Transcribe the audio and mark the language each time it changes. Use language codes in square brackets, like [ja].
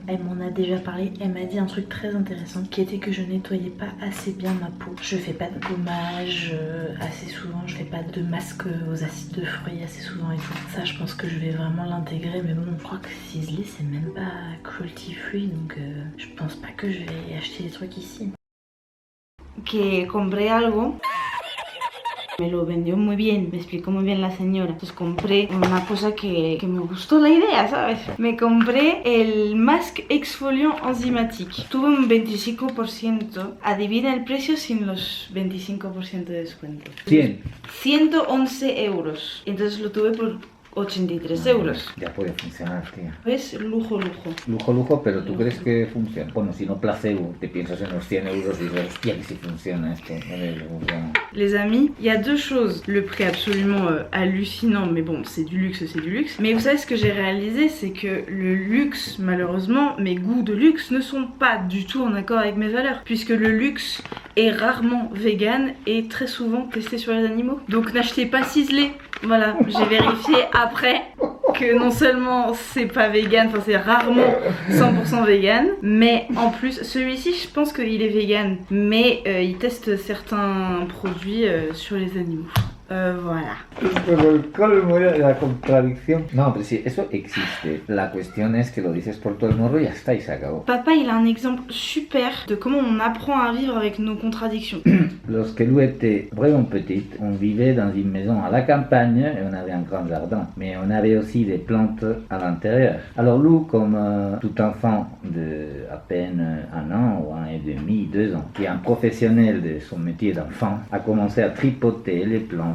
[fr] Elle m'en a déjà parlé. Elle m'a dit un truc très intéressant qui était que je nettoyais pas assez bien ma peau. Je fais pas de gommage assez souvent. Je fais pas de masque aux acides de fruits assez souvent et tout. Ça, je pense que je vais vraiment l'intégrer. Mais bon, je crois que Sisley, c'est même pas cruelty free, donc je pense pas que je vais acheter des trucs ici. [es] Que compré algo, me lo vendió muy bien, me explicó muy bien la señora. Entonces compré una cosa que me gustó la idea, ¿sabes? Me compré el mask exfoliant enzimático. Tuve un 25%. Adivina el precio sin los 25% de descuento. 100. 111 euros. Entonces lo tuve por 83 euros. Ya puede funcionar, tía. Es lujo. Lujo, pero ¿tú crees que funciona? Bueno, si no placebo, te piensas en los 100 euros y dices, hostia, que si funciona esto. Funciona. [fr] Les amis, il y a deux choses. Le prix absolument hallucinant, mais bon, c'est du luxe. Mais vous savez ce que j'ai réalisé, c'est que le luxe, malheureusement, mes goûts de luxe ne sont pas du tout en accord avec mes valeurs. Puisque le luxe est rarement vegan et très souvent testé sur les animaux. Donc n'achetez pas Sisley. Voilà, j'ai vérifié après que non seulement c'est pas vegan, enfin c'est rarement 100% vegan, mais en plus celui-ci je pense qu'il est vegan, mais il teste certains produits sur les animaux. Voilà. [es] Pero el colmo de la contradicción. No, pero sí, eso existe. La cuestión es que lo dices por todo el morro y ya está, y se acabó. [fr] Papa, il a un exemple super de comment on apprend à vivre avec nos contradictions. Lorsque Lou était vraiment petite, on vivait dans une maison à la campagne et on avait un grand jardin. Mais on avait aussi des plantes à l'intérieur. Alors Lou, comme tout enfant de à peine 1 an ou 1 et demi, 2 ans, qui est un professionnel de son métier d'enfant, a commencé à tripoter les plantes